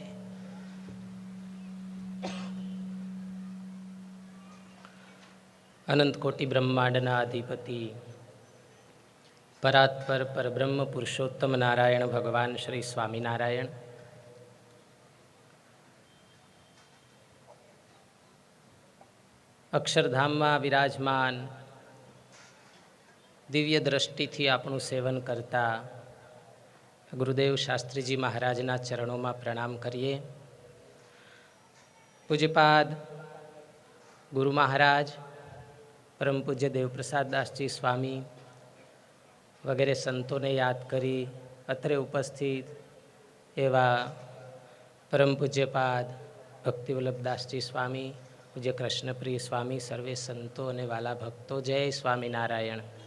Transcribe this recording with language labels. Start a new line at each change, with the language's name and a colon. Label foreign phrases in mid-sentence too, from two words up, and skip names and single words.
Gujarati: અનંત કોટિ બ્રહ્માંડના અધિપતિ પરાત્પર પરબ્રહ્મ પુરુષોત્તમ નારાયણ ભગવાન શ્રી સ્વામિનારાયણ अक्षरधामમાં વિરાજમાન દિવ્ય દ્રષ્ટિથી આપણું સેવન કરતા ગુરુદેવ શાસ્ત્રીજી મહારાજના ચરણોમાં પ્રણામ કરીએ. પૂજ્યપાદ ગુરુ મહારાજ પરમ પૂજ્ય દેવપ્રસાદ દાસજી સ્વામી વગેરે સંતોને યાદ કરી અત્રે ઉપસ્થિત એવા પરમ પૂજ્યપાદ ભક્તિવલ્લભદાસજી સ્વામી, પૂજ્ય કૃષ્ણપ્રિય સ્વામી, સર્વે સંતો અને વાલા ભક્તો, જય સ્વામિનારાયણ.